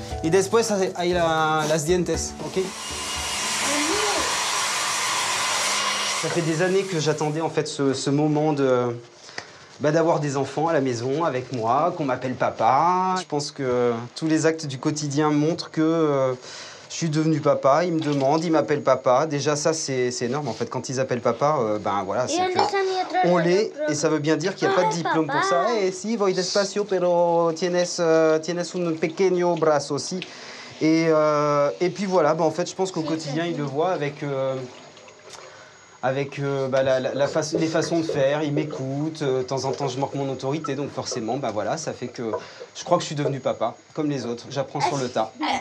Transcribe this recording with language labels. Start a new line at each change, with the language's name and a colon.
Spanish: Y después hay las dientes, ¿ok?
French: Ça fait des années que j'attendais en fait ce moment d'avoir des enfants à la maison avec moi, qu'on m'appelle papa. Je pense que tous les actes du quotidien montrent que je suis devenu papa. Ils me demandent, ils m'appellent papa. Déjà ça c'est énorme en fait. Quand ils appellent papa, ben voilà, c'est qu'on l'est et ça veut bien dire qu'il n'y a pas de diplôme pour ça.
Spanish: Eh si, voy despacio, pero tienes un pequeño brazo aussi.
French: Et puis voilà, ben en fait je pense qu'au quotidien ils le voient avec les façons de faire, il m'écoute, de temps en temps je manque mon autorité, donc forcément, bah voilà, ça fait que je crois que je suis devenu papa, comme les autres, j'apprends sur le tas.